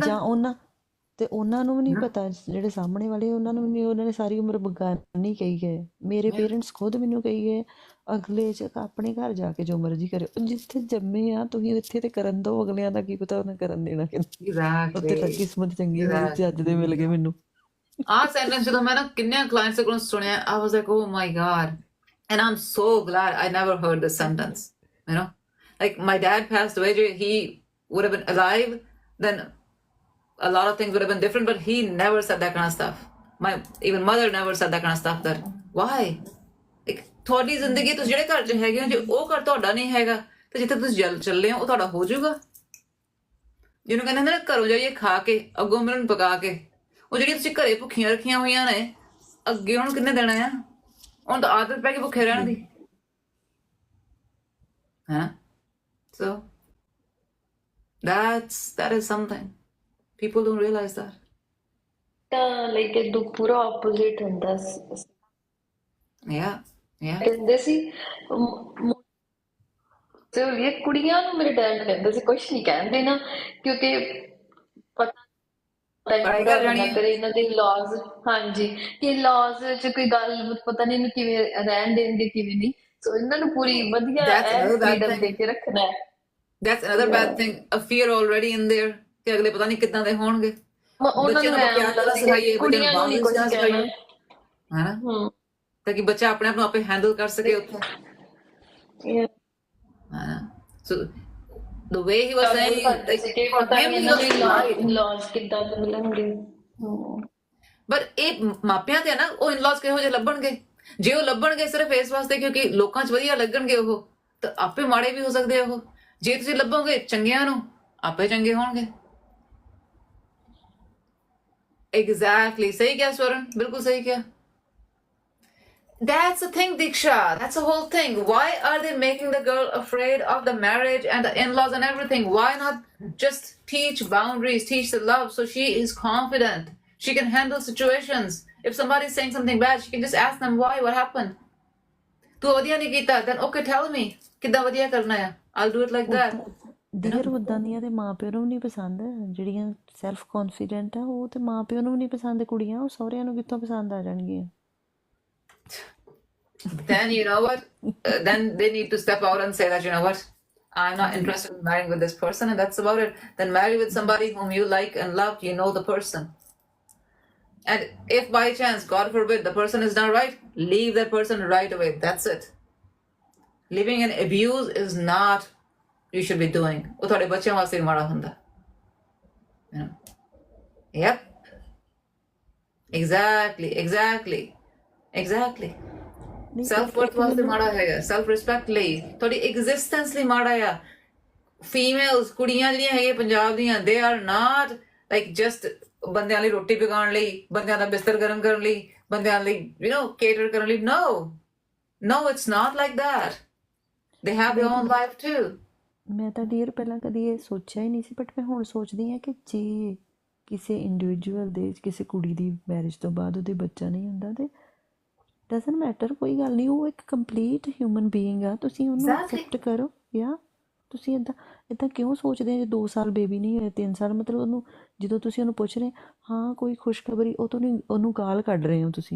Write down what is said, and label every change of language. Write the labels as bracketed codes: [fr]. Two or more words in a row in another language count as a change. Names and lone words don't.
[pa] ਜਾਂ ਉਹਨਾਂ ਨੂੰ ਵੀ ਨਹੀਂ ਪਤਾ, ਜਿਹੜੇ ਸਾਹਮਣੇ ਵਾਲੇ ਉਹਨਾਂ ਨੂੰ ਵੀ ਨਹੀਂ, ਉਹਨਾਂ ਨੇ ਸਾਰੀ ਉਮਰ ਬਗਾਨੀ ਕਹੀ ਗਏ। ਮੇਰੇ ਪੇਰੈਂਟਸ ਖੁਦ ਮੈਨੂੰ ਕਹੀ ਗਏ, ਅਗਲੇ 'ਚ ਆਪਣੇ ਘਰ ਜਾ ਕੇ ਜੋ ਮਰਜ਼ੀ ਕਰੇ, ਜਿੱਥੇ ਜੰਮੇ ਆ ਤੁਸੀਂ ਇੱਥੇ ਤੇ ਕਰਨ ਦਿਓ, ਅਗਲਿਆਂ ਦਾ ਕੀ ਪਤਾ ਉਹਨੇ ਕਰਨ ਦੇਣਾ ਕਿ ਉੱਥੇ ਤਾਂ ਕਿਸਮਤ ਚੰਗੀ ਮੇਰੀ ਚੱਜ ਦੇ ਮਿਲ ਗਏ ਮੈਨੂੰ। ਆਹ ਸੈਂਟੈਂਸ ਜਦੋਂ ਮੈਂ ਨਾ ਕਿੰਨੇ ਕਲਾਇੰਟਸ ਕੋਲੋਂ ਸੁਣਿਆ, [en] I was like, oh my God. And I'm so glad I never heard this sentence, you know? Like, my dad passed away, he would have been alive, then a lot of things would have been different, but he never said that kind of stuff. My even mother never said that kind of stuff, that why? Like, [pa] ਤੁਹਾਡੀ ਜ਼ਿੰਦਗੀ ਤੁਸੀਂ ਜਿਹੜੇ ਘਰ 'ਚ ਹੈਗੇ ਹੋ, ਜੇ ਉਹ ਘਰ ਤੁਹਾਡਾ ਨਹੀਂ ਹੈਗਾ ਤੇ ਜਿੱਥੇ ਤੁਸੀਂ ਚੱਲੇ ਹੋ ਉਹ ਤੁਹਾਡਾ ਹੋ ਜਾਊਗਾ। ਜਿਹਨੂੰ ਕਹਿੰਦੇ ਨੇ ਨਾ, ਘਰੋਂ ਜਾਈਏ ਖਾ ਕੇ, ਅੱਗੋਂ ਮਿਲਣ ਪਕਾ ਕੇ। ਉਹ ਜਿਹੜੀਆਂ ਤੁਸੀਂ ਘਰੇ ਭੁੱਖੀਆਂ ਰੱਖੀਆਂ ਹੋਈਆਂ ਨੇ, ਅੱਗੇ ਹੁਣ ਕਿੰਨੇ ਦੇਣਾ ਆ? ਹੁਣ ਤਾਂ ਆਦਤ ਪੈ ਗਈ ਭੁੱਖੇ ਰਹਿਣ ਦੀ, ਹੈ। [en] So that is something people don't realize that. [pa] ਤਾਂ ਲਾਈਕ ਇਹ ਪੂਰਾ ਆਪੋਜ਼ਿਟ ਹੁੰਦਾ [en] Yeah. [pa] ਕਹਿੰਦੇ ਸੀ ਤੇ ਇਹ ਕੁੜੀਆਂ ਨੂੰ ਮੇਰੇ ਡੈਡ ਕਹਿੰਦੇ ਸੀ ਕੁਛ ਨਹੀਂ ਕਹਿੰਦੇ ਨਾ, ਕਿਉਂਕਿ ਪਤਾ ਪੜ੍ਹਾਈ ਕਰ ਜਾਣੀ ਹੈ। ਕਰੇ ਇਹਨਾਂ ਦੇ ਲਾਜ਼, ਹਾਂਜੀ, ਕਿ ਲਾਜ਼ 'ਚ ਕੋਈ ਗੱਲ ਪਤਾ ਨਹੀਂ ਇਹਨੂੰ ਕਿਵੇਂ ਰਹਿਣ ਦੇਣਗੇ ਕਿਵੇਂ ਨਹੀਂ। ਸੋ ਇਹਨਾਂ ਨੂੰ ਪੂਰੀ ਵਧੀਆ ਫਰੀਡਮ ਦੇ ਕੇ ਰੱਖਣਾ ਹੈ। [en] That's another bad thing, a fear already in there [pa] ਕਿ ਅਗਲੇ ਪਤਾ ਨਹੀਂ ਕਿੱਦਾਂ ਦੇ ਹੋਣਗੇ। ਉਹਨਾਂ ਨੂੰ ਸਿਖਾਈਏ, ਕੁੜੀਆਂ ਨੂੰ ਨਹੀਂ ਕੁਛ ਕਹਿਣਾ, ਹੈ ਤਾਂ ਕਿ ਬੱਚਾ ਆਪਣੇ ਆਪ ਨੂੰ ਆਪੇ ਹੈਂਡਲ ਕਰ ਸਕੇ ਉੱਥੇ। [en] So the way he was saying, but [pa] ਇਹ ਮਾਪਿਆਂ ਤੇ ਨਾ, ਉਹ ਇਨਲॉज ਕਿਹੋ ਜਿਹੇ ਲੱਭਣਗੇ। ਜੇ ਉਹ ਲੱਭਣਗੇ ਸਿਰਫ ਇਸ ਵਾਸਤੇ ਕਿਉਂਕਿ ਲੋਕਾਂ 'ਚ ਵਧੀਆ ਲੱਗਣਗੇ ਉਹ, ਤਾਂ ਆਪੇ ਮਾੜੇ ਵੀ ਹੋ ਸਕਦੇ ਉਹ। ਜੇ ਤੁਸੀਂ ਲੱਭੋਗੇ ਚੰਗਿਆਂ ਨੂੰ, ਆਪੇ ਚੰਗੇ ਹੋਣਗੇ। Exactly, ਸਹੀ ਕਿਹਾ ਸਵਰਨ, ਬਿਲਕੁਲ ਸਹੀ ਕਿਹਾ। [en] That's the thing, Diksha. That's the whole thing. Why are they making the girl afraid of the marriage and the in-laws and everything? Why not just teach boundaries, teach the love so she is confident? She can handle situations. If somebody's saying something bad, she can just ask them why, what happened? [pa] ਤੂੰ ਵਧੀਆ ਨਹੀਂ ਕੀਤਾ, [en] then okay, tell me. [pa] ਕਿੱਦਾਂ ਵਧੀਆ ਕਰਨਾ ਹੈ? [en] I'll do it like that. [pa] ਦੇਰ ਉੱਦਾਂ ਦੀਆਂ ਤੇ ਮਾਂ ਪਿਓ ਨੂੰ ਵੀ ਨਹੀਂ ਪਸੰਦ, ਜਿਹੜੀਆਂ [en] self confident [pa] ਆ ਉਹ ਤੇ ਮਾਂ ਪਿਓ ਨੂੰ ਵੀ ਨਹੀਂ ਪਸੰਦ ਕੁੜੀਆਂ, ਉਹ ਸਹੁਰਿਆਂ ਨੂੰ ਕਿੱਥੋਂ ਪਸੰਦ ਆ ਜਾਣਗੀਆਂ। [en] Then you know what? Then they need to step out and say that, you know what? I'm not interested in marrying with this person, and that's about it. Then marry with somebody whom you like and love. You know the person. And if by chance, God forbid, the person is not right, leave that person right away. That's it. Living in abuse is not you should be doing. [pa] ਉਹ ਤੁਹਾਡੇ ਬੱਚਿਆਂ ਵਾਸਤੇ ਮਾੜਾ ਹੁੰਦਾ। [en] You know? Yep. Exactly. self worth [pa] ਵਾਸਤੇ ਮਾੜਾ ਹੈਗਾ, [en] self respect [pa] ਲਈ, ਤੁਹਾਡੀ ਐਗਜ਼ਿਸਟੈਂਸ ਲਈ ਮਾੜਾ ਆ। ਫੀਮੇਲਸ, ਕੁੜੀਆਂ ਜਿਹੜੀਆਂ ਹੈਗੀਆਂ ਪੰਜਾਬ ਦੀਆਂ, [en] they are not like just [pa] ਬੰਦਿਆਂ ਲਈ ਰੋਟੀ ਪਕਾਉਣ ਲਈ, ਬੰਦਿਆਂ ਦਾ ਬਿਸਤਰ ਗਰਮ ਕਰਨ ਲਈ, ਬੰਦਿਆਂ ਲਈ cater ਕਰਨ ਲਈ। [en] no it's not like that. they have their own life too. [pa] ਮੈਂ ਤਾਂ ਡੀਅਰ ਪਹਿਲਾਂ ਕਦੀ ਇਹ ਸੋਚਿਆ ਹੀ ਨਹੀਂ ਸੀ, ਬਟ ਮੈਂ ਹੁਣ ਸੋਚਦੀ ਹਾਂ ਕਿ ਜੇ ਕਿਸੇ ਇੰਡੀਵਿਜੂਅਲ ਦੇ, ਕਿਸੇ ਕੁੜੀ ਦੀ ਮੈਰਿਜ ਤੋਂ ਬਾਅਦ ਉਹਦੇ ਬੱਚਾ ਨਹੀਂ ਹੁੰਦਾ ਤੇ [en] doesn't matter, [pa] ਕੋਈ ਗੱਲ ਨਹੀਂ, ਉਹ ਇੱਕ [en] complete human being [pa] ਆ, ਤੁਸੀਂ ਉਹਨੂੰ ਐਕਸੈਪਟ ਕਰੋ। ਜਾਂ ਤੁਸੀਂ ਇੱਦਾਂ ਕਿਉਂ ਸੋਚਦੇ ਹੋ ਜੇ 2 ਸਾਲ ਬੇਬੀ ਨਹੀਂ ਹੋਏ, 3 ਸਾਲ, ਮਤਲਬ ਉਹਨੂੰ ਜਦੋਂ ਤੁਸੀਂ ਉਹਨੂੰ ਪੁੱਛ ਰਹੇ ਹਾਂ ਕੋਈ ਖੁਸ਼ਖਬਰੀ, ਉਹ ਤੋਂ ਨਹੀਂ, ਉਹਨੂੰ ਗਾਲ ਕੱਢ ਰਹੇ ਹੋ ਤੁਸੀਂ।